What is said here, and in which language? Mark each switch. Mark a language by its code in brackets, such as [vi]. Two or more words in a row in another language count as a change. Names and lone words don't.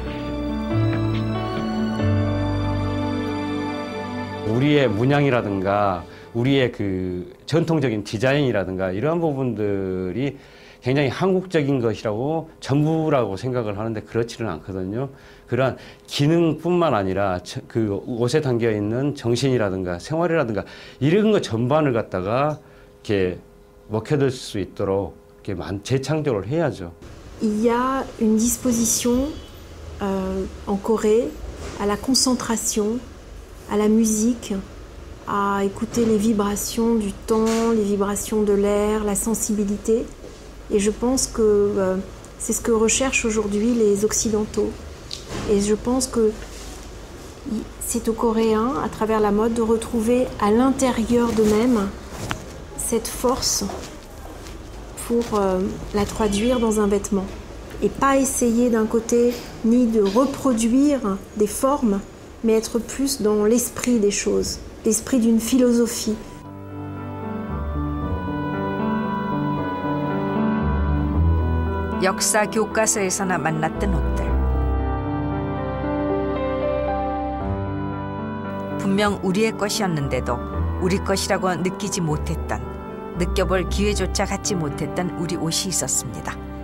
[ko] 우리의 문양이라든가 우리의 그 전통적인 디자인이라든가 이러한 부분들이 굉장히 한국적인 것이라고 전부라고 생각을 하는데 그렇지는 않거든요. 그러한 기능뿐만 아니라 그 옷에 담겨 있는 정신이라든가 생활이라든가 이런 것 전반을 갖다가 이렇게 먹혀들 수 있도록 이렇게 재창조를 해야죠. [fr] Il y a une disposition en Corée à la concentration, à la musique, à écouter les vibrations du temps, les vibrations de l'air, la sensibilité. Et je pense que c'est ce que recherchent aujourd'hui les Occidentaux. Et je pense que c'est aux Coréens, à travers la mode, de retrouver à l'intérieur d'eux-mêmes cette force pour la traduire dans un vêtement. Et pas essayer d'un côté ni de reproduire des formes, mais être plus dans l'esprit des choses, l'esprit d'une philosophie. [ko] 역사 교과서에서나 만났던 옷들. 분명 우리의 것이었는데도 우리 것이라고 느끼지 못했던, 느껴볼 기회조차 갖지 못했던 우리 옷이 있었습니다.